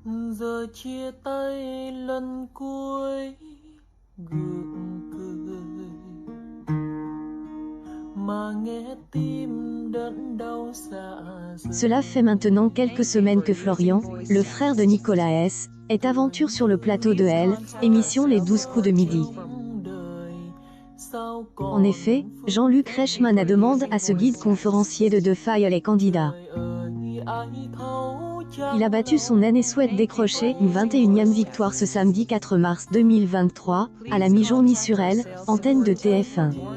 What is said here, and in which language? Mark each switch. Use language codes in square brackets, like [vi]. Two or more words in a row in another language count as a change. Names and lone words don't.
[vi] Giờ chia tay lần cuối gượng cười mà nghe tim đớn đau xa rời. [fr] Cela fait maintenant quelques semaines que Florian, le frère de Nicolas S., est aventure sur le plateau de Elle, émission Les 12 coups de midi. En effet, Jean-Luc Reichmann a demandé à ce guide conférencier de défier les candidats. Il a battu son aîné et souhaite décrocher une 21e victoire ce samedi 4 mars 2023, à la mi-journée sur Elle, antenne de TF1.